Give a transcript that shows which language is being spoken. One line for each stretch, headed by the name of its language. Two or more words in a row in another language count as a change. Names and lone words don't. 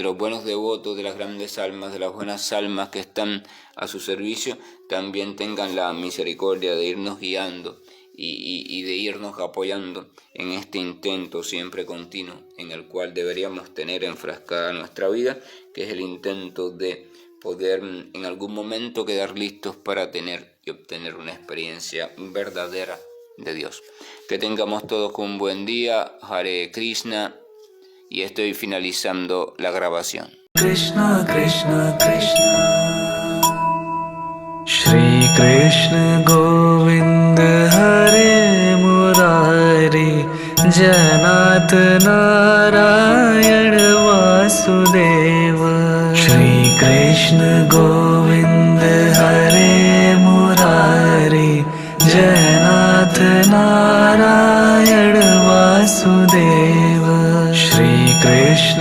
Spanish: los buenos devotos, de las grandes almas, de las buenas almas que están a su servicio, también tengan la misericordia de irnos guiando y de irnos apoyando en este intento siempre continuo en el cual deberíamos tener enfrascada nuestra vida, que es el intento de poder en algún momento quedar listos para tener y obtener una experiencia verdadera de Dios. Que tengamos todos un buen día.
Sanskrit: हरे कृष्ण.
Spanish: Y estoy finalizando la grabación.
Sanskrit: कृष्ण कृष्ण कृष्ण श्री कृष्ण गोविन्द हरे मुरारी हे नाथ नारायण वासुदेव श्री कृष्ण गोविन्द हरे मुरारी हे नाथ नारायण वासुदेव श्री कृष्ण Govind Hare Murari Janat Narayan Vasudeva Shri Krishna